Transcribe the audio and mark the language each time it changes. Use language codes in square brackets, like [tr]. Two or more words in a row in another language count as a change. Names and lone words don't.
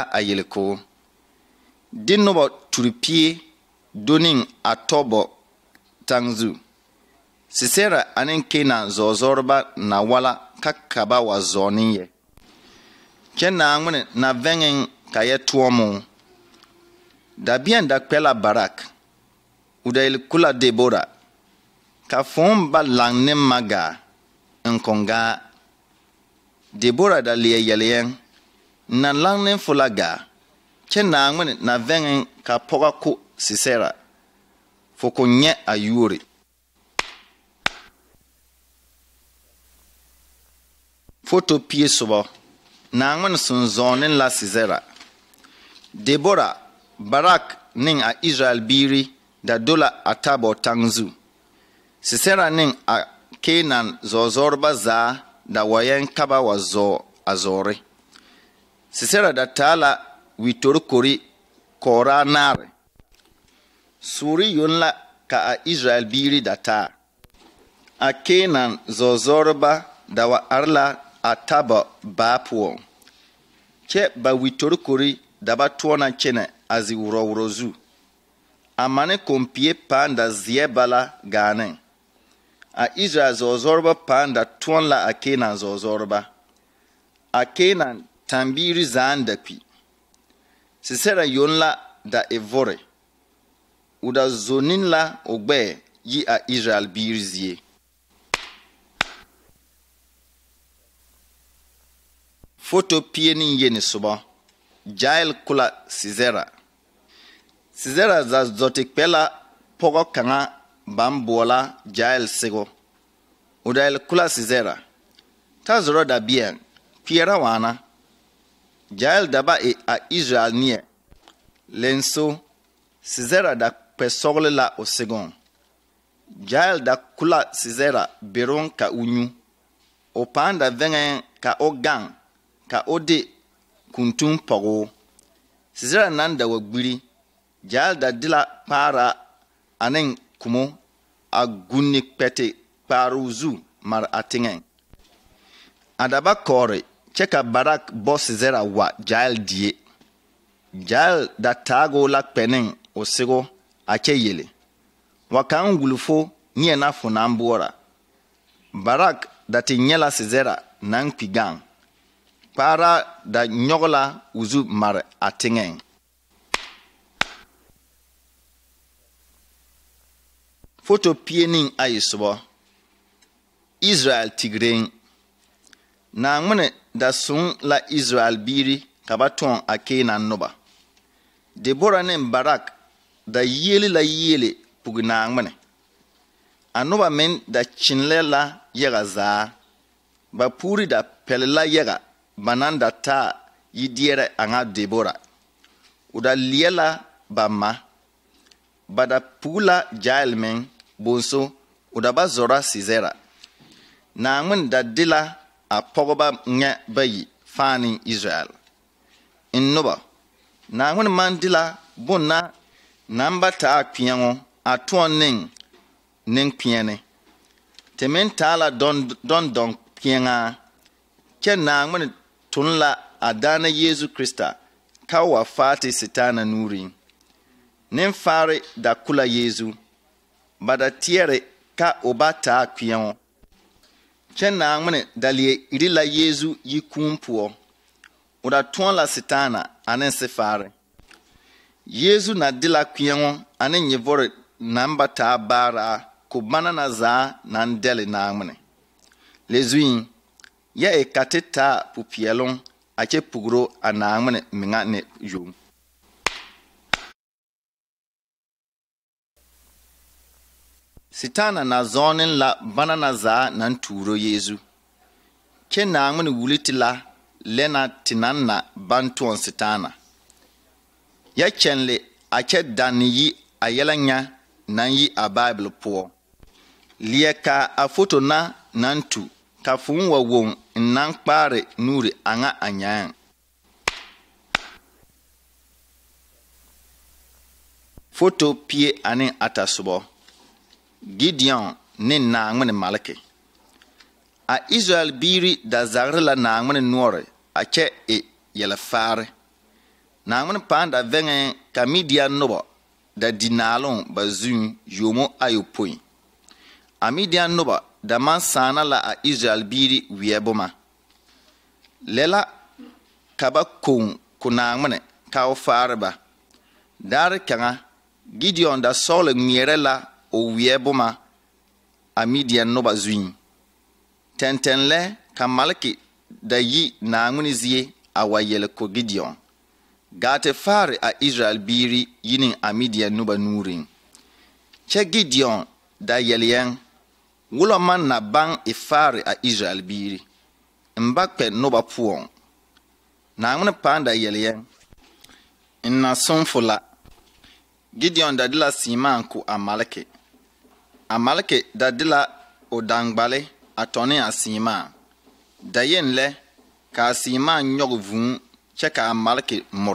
[dga] a yelko de noba turpie doneŋ a tɔbɔ taŋ zu Sisera ane Kenan zɔɔzɔreba na wala ka ba wa zɔɔne yɛ kyɛ Naaŋmene na vɛŋeŋ ka yɛ toɔmo dabiɛn da kpɛ la Barak o da yelkula Debora ka fõõ ba laŋ ne magaa n kɔngaa Debora da leɛ yɛleyɛŋ na laŋ ne fo la gaa kyɛ Naaŋmene na vɛŋeŋ ka pɔga ko Sisera fo ko nyɛ a yuori foto pie sobɔ Naaŋmene sẽn zɔɔne la Sisera Debora Barak ning a Israel biiri da dola a tabɔ taŋ zu Sisera ning a Kenan zɔɔzɔreba zaa da wayɛn ka ba wa zɔɔ a zɔɔre Sisera da taa la witorkori kɔɔraa naare suuri yon la ka a Israel biiri da taa a Kenan zɔɔzɔreba da wa are la a tabɔ baa poɔ kyɛ ba witorkori da ba toɔna kyɛnɛ a zi wurɔ zu a mane kompie pãã da zeɛ bala gaaneŋ a Israel zɔɔzɔreba pãã da tõɔ la a Kenan zɔɔzɔreba a Kenan tãmbiiri zaaŋ da kpi Sisera yon la da e vore o da zonin la o gbɛɛ yi a Israel biiri zie foto pie ne yeni sobɔ Jael kula Sisera za zɔte kpɛ la pɔgɔ kaŋa baŋ boɔla Jael sego o da yelkula Sisera ta zɔrɔ dabiɛn kpeɛra waana Jael da ba e a Israel neɛ lenso Sisera da kpɛ sɔgle la o segɔŋ Jael da kula Sisera beroŋ ka o nyu o pãã da vɛŋɛ ka o gaŋ ka o de kuntun pɔgɔ Sisera nan da wa gbiri Jael da dila kpaara ane kumo a gunni kpɛte kpaaru zu mar a teŋɛŋ a da ba kɔɔre kyɛ ka Barak bɔ Sisera wa Jael die Jael da taago la kpɛneŋ o sego a kyɛ yele wa kaŋ wulfo nyɛ na fo naŋ boɔra Barak da te nyɛ la Sisera naŋ kpi gaŋ kpaara da nyɔge la o zu mare a teŋɛŋ foto pie nin ayi sobɔ Israel tigreŋ Naaŋmene da soŋ la Israel biiri ka ba tõɔ a Kenan noba Debora ne Barak da yiele la yiele pugi Naaŋmene a noba meŋ da kyenlɛ la yaga zaa ba puuri da pɛle la yaga ba naŋ da taa yideɛrɛ a ŋa Debora o da leɛ la ba ma ba da pugi la Jael meŋ bonso o da ba zɔra Sisera Naaŋmene da de la a pɔgeba nyɛ bayi fãa ne Israel n noba Naaŋmene maŋ de la bonna naŋ ba taa kpeɛŋo a tõɔ neŋkpeɛne te meŋ taa la dɔndɔn kpeɛŋaa kyɛ Naaŋmene tun la a daana Yeesu Krista ka wa faati sitaana nuuriŋ. Nenfaare da kula Yeesu, ba da teɛre ka o ba taa kpeɛŋo. Kyɛ Naaŋmene da leɛ iri la Yeesu yi kũũ poɔ. O da tõɔ la sitaana ane sefaare. Yeesu na de la kpeɛŋo ane nyɛvore naŋ ba taa baaraa ko bana na zaa naŋ dɛle Naaŋmene. Le zuiŋ, yɛ e ka te taa pupeɛloŋ a kyɛ pugiro a Naaŋmene meŋa ne yoŋ. Sitaana na zɔɔneŋ la bana na zaa naŋ tuuro Yeesu. Kyɛ Naaŋmene wuli te la lɛ na te naŋ na baŋ tõɔ sitaana. Yɛ kyɛnle a kyɛ danne yi a yɛlɛ nya naŋ yi a Baibul poɔ. Leɛ ka a foto na naŋ tu ka fooŋ wa woŋ n naŋ kpaare nuuri a ŋa a nyaaŋ. Foto pie ane ata sobɔ. Gideon ne Naaŋmene maleke. A Israel biiri da zagre la Naaŋmene noɔre a kyɛ e yɛlɛfaare. Naaŋmene pãã da vɛŋɛ ka Midian noba da di naaloŋ ba zuŋ yomo ayopoi. A Midian noba da maŋ sãana la a Israel biiri weɛ boma. Lɛ la ka ba koŋ ko Naaŋmene ka o faare ba. Daare kaŋa, Gideon da sɔgle ŋmeɛrɛ la o weɛ boma a Midian noba zuŋ. Tɛntɛn lɛ ka maleke da yi Naaŋmene zie a wa yɛlɛ ko Gideon. Gaa te faare a Israel biiri yiniŋ a Midian noba nuuriŋ. Kyɛ Gideon da yɛlɛɛŋ, wolo man na baŋ e faare a Israel biiri. N ba kpɛ noba poɔŋ. Naaŋmene pãã da yɛlɛɛŋ. N na sõnfo la. Gideon da de la seemaa ko a maleke. A maleke da de la o dangbale a tɔne a seemaa. Da yen lɛ ka a seemaa nyɔge vũũ kyɛ ka a maleke more.